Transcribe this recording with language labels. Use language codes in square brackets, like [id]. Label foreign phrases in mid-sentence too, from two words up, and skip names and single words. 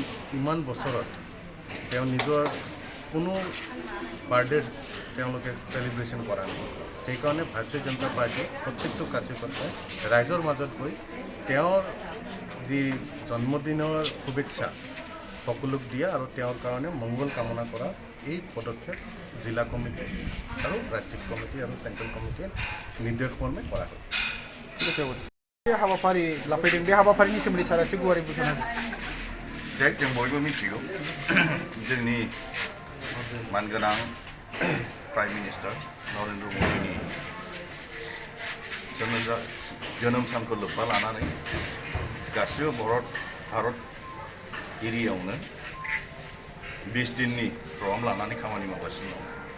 [as] ইমান বছৰত তেওঁ নিজৰ কোনো বাৰ্থডে তেওঁলোকে চেলিব্ৰেশ্যন কৰা নাই সেইকাৰণে ভাৰতীয় জনতা পাৰ্টীয়ে প্ৰত্যেকটো কাৰ্যকৰ্তাই ৰাইজৰ মাজত গৈ তেওঁৰ যি জন্মদিনৰ শুভেচ্ছা সকলোক দিয়া আৰু তেওঁৰ কাৰণে মংগল কামনা কৰা এই পদক্ষেপ জিলা কমিটি আৰু ৰাজ্যিক কমিটি আৰু [en] central committeeয়ে [as] নিৰ্দেশ মৰ্মে কৰা হয় ঠিক আছে [brx] बे हाबाफारि लाफैदों बे हाबाफारिनि सोमोन्दै सारा एसे गुवारै बुंनो जों बयबो मिथिगौ जोंनि मानगोनां [en] prime minister [brx] नरेन्द्र मदिनि जोनोम सानखौ लोब्बा लानानै गासिबो भारत एरियायावनो 20 दिननि प्रग्राम लानानै खामानि मावगासिनो दं